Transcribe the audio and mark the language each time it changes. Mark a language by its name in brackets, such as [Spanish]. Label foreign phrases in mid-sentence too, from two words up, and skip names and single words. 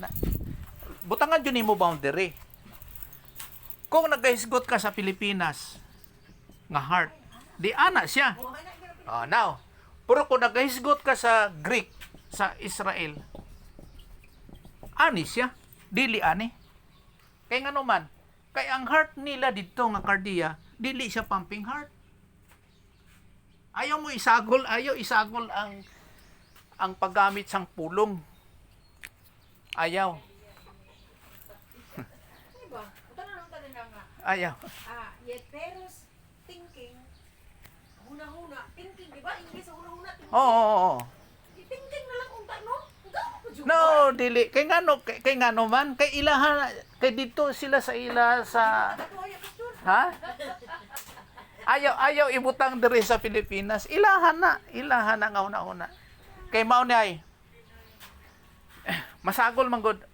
[Cebuano] Butangan jud nimo boundary. Kung nagahisgot ka sa Pilipinas nga heart, di ana siya. Now, pero kung nagahisgot ka sa Greek, sa Israel, ani siya. Dili ani. Kay ngano man, kay ang heart nila dito nga cardia, dili siya pumping heart. Ayaw isagol ang paggamit sang pulong. Ayaw. [Filipino] Diba? Ito na lang tayo nga. [Cebuano] Ayaw. [English] Yet peros thinking, [Cebuano] huna-huna, thinking, di ba? English, huna-huna, [English] thinking. [Cebuano] Oo. Thinking na lang kung no? No, dili. Kay ngano man, kay ilaha, kay dito sila sa ila sa, ha? Ayaw ibutang diri sa Pilipinas. Ilahan na nga una-una. Kay mao ni ay, masagol man gud.